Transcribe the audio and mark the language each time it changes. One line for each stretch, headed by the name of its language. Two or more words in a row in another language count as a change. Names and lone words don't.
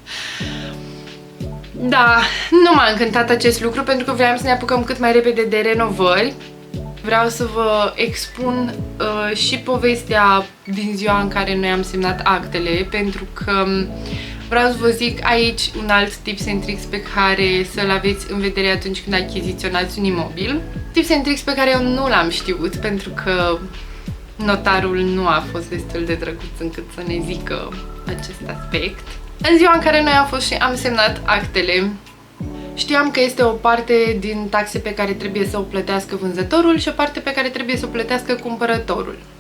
Romanian: Da, nu m-a încântat acest lucru pentru că vreau să ne apucăm cât mai repede de renovări. Vreau să vă expun și povestea din ziua în care noi am semnat actele, pentru că vreau să vă zic aici un alt
English: tips and tricks
Romanian: pe care să-l aveți în vedere atunci când achiziționați un imobil.
English: Tips and tricks
Romanian: pe care eu nu l-am știut pentru că notarul nu a fost destul de drăguț încât să ne zică acest aspect. În ziua în care noi am fost și am semnat actele, știam că este o parte din taxe pe care trebuie să o plătească vânzătorul și o parte pe care trebuie să o plătească cumpărătorul.